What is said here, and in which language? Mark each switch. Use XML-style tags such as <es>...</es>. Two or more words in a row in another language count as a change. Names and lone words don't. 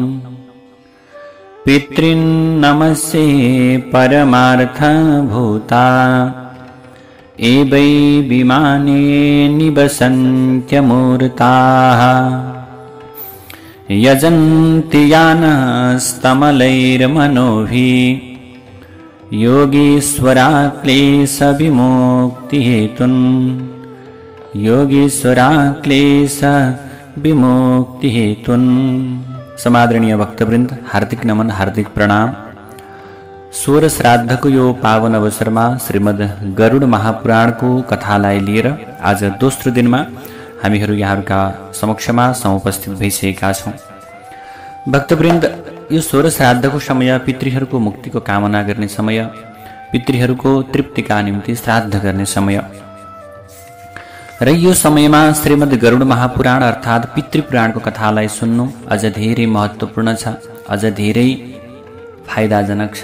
<sa>पितॄन् नमस्ये परमार्थभूता ये वै विमाने निवसन्त्यमूर्ताः यजन्ति यानस्तमलैर्मनोभिः योगीश्वरा क्लेशविमुक्तिहेतुन् योगीश्वरा क्लेशविमुक्तिहेतुन्।</sa> <ne>समादरणीय भक्तवृन्द, हार्दिक नमन, हार्दिक प्रणाम। 16 श्राद्धको यो पावन अवसरमा श्रीमद् गरुड महापुराणको कथालाई लिएर आज दोस्रो दिनमा हामीहरू यहाँहरूका समक्षमा समुपस्थित भइसकेका छौँ। भक्तवृन्द, यो 16 श्राद्धको समय पितृहरूको मुक्तिको कामना गर्ने समय, पितृहरूको तृप्तिका निम्ति श्राद्ध गर्ने समय र यो समयमा श्रीमद् गरुड महापुराण अर्थात् पितृपुराणको कथालाई सुन्नु अझ धेरै महत्त्वपूर्ण छ, अझ धेरै फाइदाजनक छ।</ne>